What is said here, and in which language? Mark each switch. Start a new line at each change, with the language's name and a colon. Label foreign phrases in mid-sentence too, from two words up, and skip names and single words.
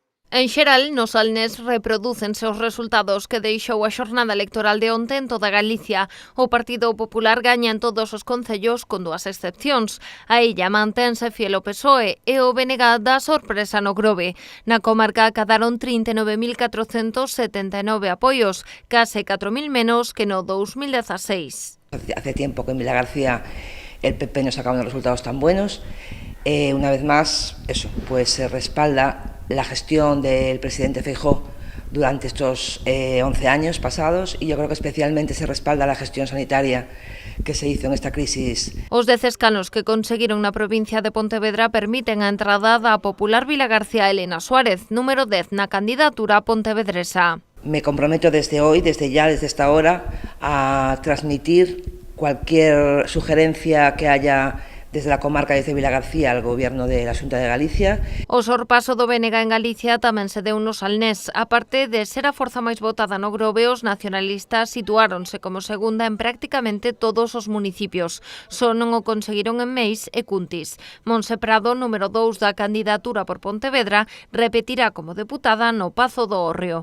Galician: En xeral, no Salnés reprodúcense os resultados que deixou a xornada electoral de onte en toda Galicia. O Partido Popular gaña en todos os concellos con dúas excepcións. A illa mantense fiel ao PSOE e o BNG dá sorpresa no Grove. Na comarca acadaron 39.479 apoios, case 4.000 menos que no 2016.
Spanish: Hace tiempo que en Vilagarcía el PP no sacaba unos resultados tan buenos. Una vez más, pues se respalda la gestión del presidente Feijóo durante estos 11 años pasados, y yo creo que especialmente se respalda la gestión sanitaria que se hizo en esta crisis.
Galician: Os 10 escanos que conseguiron na provincia de Pontevedra permiten a entrada da popular Vilagarcía Elena Suárez, número 10 na candidatura pontevedresa.
Spanish: Me comprometo desde hoy, desde esta hora, a transmitir cualquier sugerencia que haya desde la comarca de Vilagarcía al Gobierno de la Xunta de Galicia.
Galician: O sorpaso do BNG en Galicia tamén se deu no Salnés. A parte de ser a forza máis votada no Grove, os nacionalistas situáronse como segunda en prácticamente todos os municipios. Só non o conseguiron en Meis e Cuntis. Monse Prado, número 2 da candidatura por Pontevedra, repetirá como deputada no Pazo do Hórreo.